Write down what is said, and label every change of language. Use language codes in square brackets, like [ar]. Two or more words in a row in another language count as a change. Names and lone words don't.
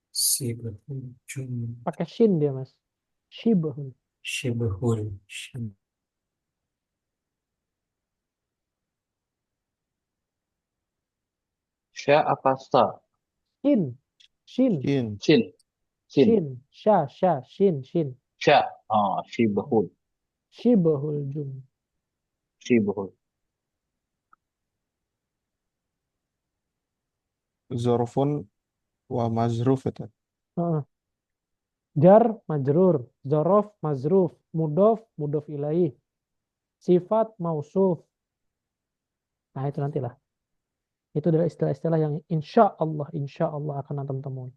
[ar] Sibahul jum. [id] Pakai shin dia, Mas. Shibahul. Shibahul. Sya apa sa? Shin. Shin. Shin. Sin. Sin. Shin. Sha. Shin. Shin. Sya. Shibahul. [ar] Shibahul jum. [id] Shibahul. [ar] Zorfun wa mazruf [id] itu. Heeh. Jar, [ar] majrur. Zorof, mazruf. Mudof, mudof ilaih. Sifat, mausuf. [id] Nah, itu nantilah. Itu adalah istilah-istilah yang [ar] insya Allah [id] akan antum temui.